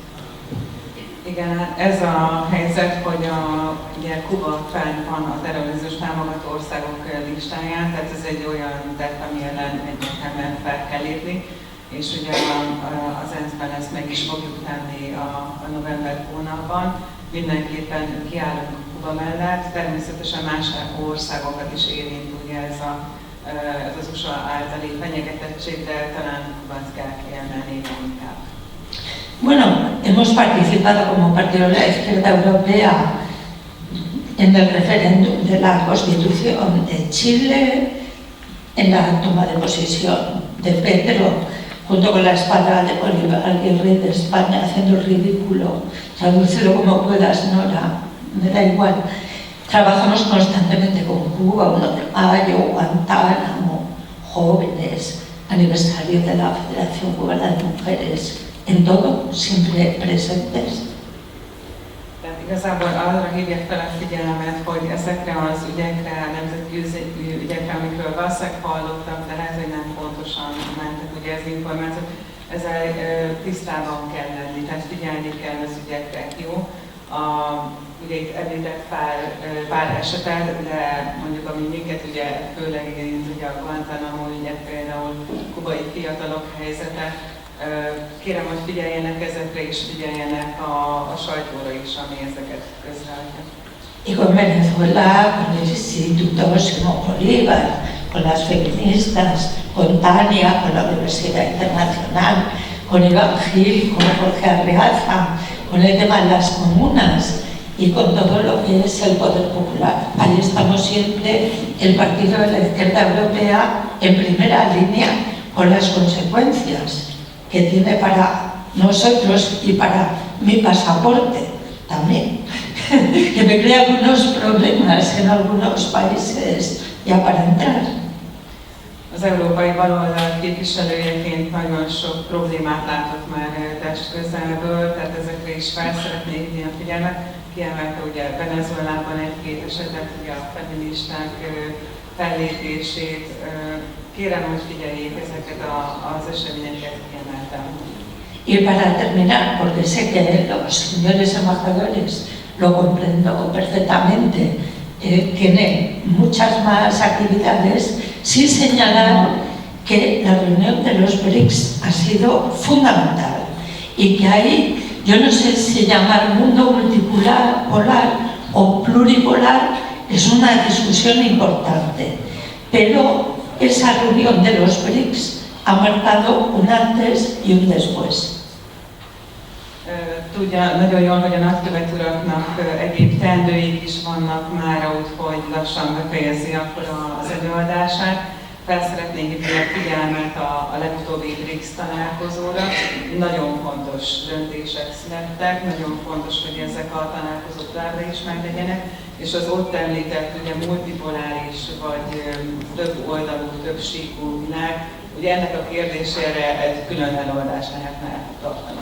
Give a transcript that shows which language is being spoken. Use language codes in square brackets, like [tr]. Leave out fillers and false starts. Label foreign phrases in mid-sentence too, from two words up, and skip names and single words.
[hu] Igen, ez a helyzet, hogy ugye Kuba fenn van a terrorizmus támogató országok listáján, tehát ez egy olyan tett, ami ellen egyértelműen fel kell lépni, és ugye az ENSZ-ben ezt meg is fogjuk tenni a november hónapban. Mindenképpen kiállunk Kuba mellett, természetesen más országokat is érint ugye ez az USA általi fenyegetettség, de talán Kubát kell kiemelni inkább. [es] Bueno, hemos participado como Partido de la Izquierda Europea en el referéndum de la Constitución de Chile, en la toma de posesión de Petro, junto con la espada de Bolívar y el rey de España haciendo el ridículo. Tradúcelo como puedas, Nora, me da igual. Trabajamos constantemente con Cuba, 1 de mayo, Guantánamo, jóvenes, aniversario de la Federación Cubana de Mujeres, en todo, siempre presentes. [hu] Tehát igazából arra hívják fel a figyelmet, hogy ezekre az ügyekre, nemzetközi ügyekre, amikről valószínűleg hallottak, de lehet, hogy nem pontosan mentek ugye az információk, ezzel tisztában kell lenni, tehát figyelni kell az ügyekre, jó? Ugye itt említett pár esetet, de mondjuk ami minket ugye főleg érint, ugye a Guantánamo ügyet, például kubai fiatalok helyzete. Kérem, hogy figyeljenek ezekre és figyeljenek a sajtóra is, ami ezeket közreadja. [es] Y con Venezuela, con el Instituto Simón Bolívar, con las feministas, con Tania, con la Universidad Internacional, con Iván Gil, con Jorge Arreaza, con el tema de las comunas y con todo lo que es el poder popular. Ahí estamos siempre, el Partido de la Izquierda Europea, en primera línea con las consecuencias que tiene para nosotros y para mi pasaporte también, que me crea algunos problemas en algunos países ya para entrar. [hu] Az európai baloldal képviselőjeként nagyon sok problémát látott már testközelből, tehát ezekre is fel szeretnék hívni a figyelmet. Kiemelte ugye Venezuelában egy-két esetet, ugye a feministák fellépését. Kérem, hogy figyeljék ezeket az eseményeket, kiemeltem. [es] Y para terminar, porque sé que los señores embajadores lo comprendo perfectamente, tienen muchas más actividades, sin señalar que la reunión de los BRICS ha sido fundamental y que ahí, yo no sé si llamar mundo multipolar o pluripolar, es una discusión importante, pero esa reunión de los BRICS ha marcado un antes y un después. [hu] Tudja nagyon jól, hogy a nagykövet uraknak egyéb teendőik is vannak már, úgyhogy lassan befejezi akkor az előadását. Fel szeretnénk hívni a figyelmet a legutóbbi BRICS találkozóra. Nagyon fontos döntések születtek, nagyon fontos, hogy ezek a találkozók továbbra is meglegyenek, és az ott említett ugye multipoláris vagy több oldalú, több síkú világ, ugye ennek a kérdésére egy külön előadást lehetne tartani.